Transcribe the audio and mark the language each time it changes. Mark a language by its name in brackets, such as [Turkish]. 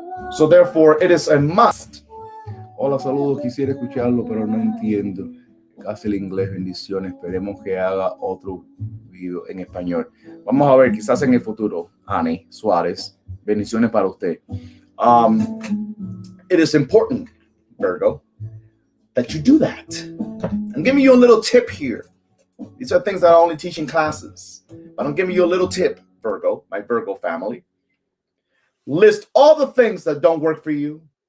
[English] So therefore, it is a must. [Spanish] Hola, saludos. Quisiera escucharlo, pero no entiendo casi el inglés. Bendiciones. Esperemos que haga otro video en español. Vamos a ver, quizás en el futuro. Ani Suárez. Bendiciones para usted. [English] It is important, Virgo, that you do that. I'm giving you a little tip here. These are things that I only teach in classes. But I'm giving you a little tip, Virgo, my Virgo family. List all the things that don't work for you.